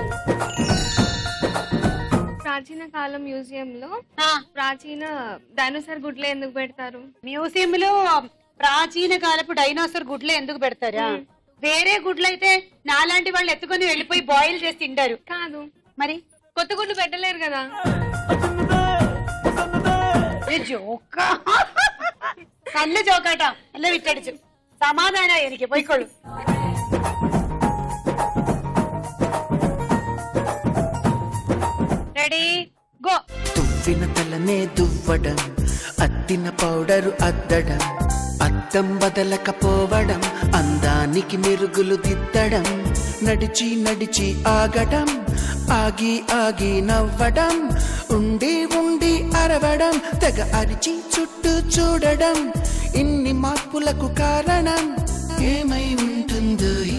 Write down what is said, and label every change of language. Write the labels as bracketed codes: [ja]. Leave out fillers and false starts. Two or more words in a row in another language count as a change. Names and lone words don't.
[te] ప్రాచీన కాలం మ్యూజియంలో ప్రాచీన డైనోసార్ గుడ్లు ఎందుకు పెడతారు? మ్యూజియం లో ప్రాచీన కాలపు డైనోసార్ గుడ్లు ఎందుకు పెడతారా? వేరే గుడ్లు అయితే నాలాంటి వాళ్ళు ఎత్తుకొని వెళ్ళిపోయి బాయిల్ చేసి తింటారు. కాదు మరి కొత్త గుడ్లు పెట్టలేరు కదా. [ml] ജോക്ക നല്ല ജോക്കാട്ടാ. നല്ല വിറ്റടിച്ചു. സമാധാനായി എനിക്ക്. പോയിക്കോളൂ. [en] ready go. [te] తువ్విన తలనే దువ్వడం, అద్దిన పౌడరు అద్దడం, అద్దం బదలకపోవడం, అందానికి మెరుగులు దిద్దడం, నడిచి నడిచి ఆగడం, ఆగి ఆగి నవ్వడం, ఉండి ఉండి అరవడం, తెగ అరిచి చుట్టూ చూడడం, ఇన్ని మార్పులకు కారణం ఏమై ఉంటుందో.